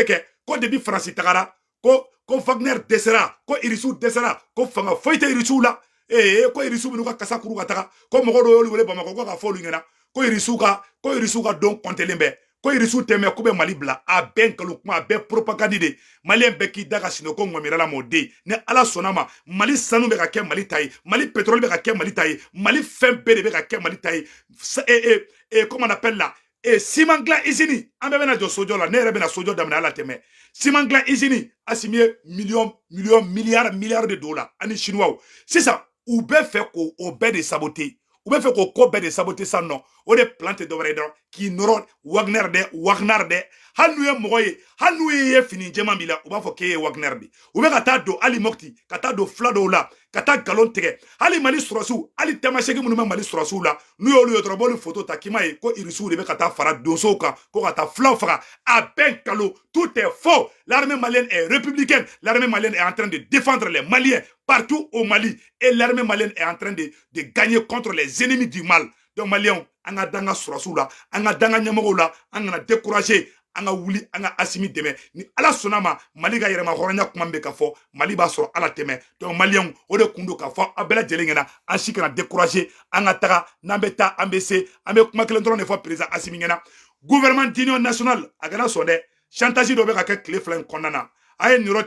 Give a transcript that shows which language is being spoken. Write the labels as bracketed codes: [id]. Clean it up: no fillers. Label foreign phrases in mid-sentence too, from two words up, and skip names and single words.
[bm] kɛ ko debi Faransi tagara ko Wagner dɛsɛra ko irisiw dɛsɛra ko fanga foyi tɛ irisiw la ko irisiw b'u ka kasa kuru ka taga ko mɔgɔ dɔw y'olu wele Bamako ko ka fɔ olu ɲɛna ko irisiw ka don kɔntelen bɛ ko irisiw tɛmɛ k'u bɛ Mali bila a bɛɛ nkalon kuma a bɛɛ propagande de Maliyɛn bɛɛ k'i da ka sini ko ŋɔmirala m'o den ni Ala sɔnna ma Mali sanu bɛ ka kɛ Mali ta ye Mali pétrole bɛ ka kɛ Mali ta ye Mali fɛn bɛɛ de bɛ ka kɛ Mali ta ye [fr] comment on appelle là [bm] ciment glan usine an bɛɛ bɛna jɔ sojɔ la ne yɛrɛ bɛna sojɔ daminɛ ala tɛmɛ ciment glan usine Assimi ye [fr] milliards de dollars [bm] ani chinois sisan u bɛ fɛ ko o bɛɛ de saboter u bɛ fɛ ko ko bɛɛ de saboter san nɔ o de plan tɛ dɔwɛrɛ dɔrɔn k'i nɔrɔ Wagner dɛ hanu ye mogoye hanu ye fini jema bila u b'a fɔ k'e ye Wagner de u bɛ ka taa don ali Mopti ka taa don fila dɔw la ka taa galon tigɛ hali Mali sɔrɔsiw hali Tamaseki minnu bɛ Mali sɔrɔsiw la n'u y'olu ye dɔrɔn b'olu photo ta k'i ma ye ko irisiw de bɛ ka taa fara donsow kan ko ka taa filaw faga a bɛɛ nkalon [fr] tout est faux. L'armée malienne est républicaine, l'armée malienne est en train de défendre les Maliens partout au Mali et l'armée malienne est en train de gagner contre les ennemis du mal. Donc Maliens [bm] an ka danga sɔrɔsiw la an ka danga ɲɛmɔgɔw la an kana décourager an ka wuli an ka Asimi dɛmɛ ni ala sɔnna ma Mali ka yɛrɛma hɔrɔnya kuma bɛ ka fɔ Mali b'a sɔrɔ ala tɛmɛ [fr] donc Maliens [bm] o de kun do ka fɔ a bɛɛ lajɛlen ɲɛna an si kana décourager an ka taga n'an bɛ taa an bɛ se an bɛ kuma kelen dɔrɔn de fɔ président Asimi ɲɛna [fr] gouvernement d'union nationale [bm] a kana sɔn dɛ chantage dɔ bɛ ka kɛ tile fila in kɔnɔna na a ye niyɔrɔ